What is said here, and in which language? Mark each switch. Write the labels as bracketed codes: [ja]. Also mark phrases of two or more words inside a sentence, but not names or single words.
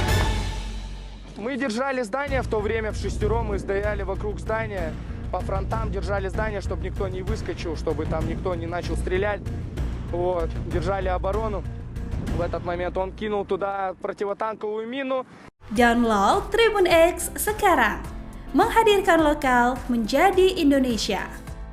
[ru] Мы держали здание в то время, в шестером мы стояли вокруг здания, по фронтам держали здание, чтобы никто не выскочил, чтобы там никто не начал стрелять. Вот, держали оборону. В этот момент он кинул туда противотанковую мину. [id] Download Tribun X sekarang, menghadirkan lokal menjadi Indonesia.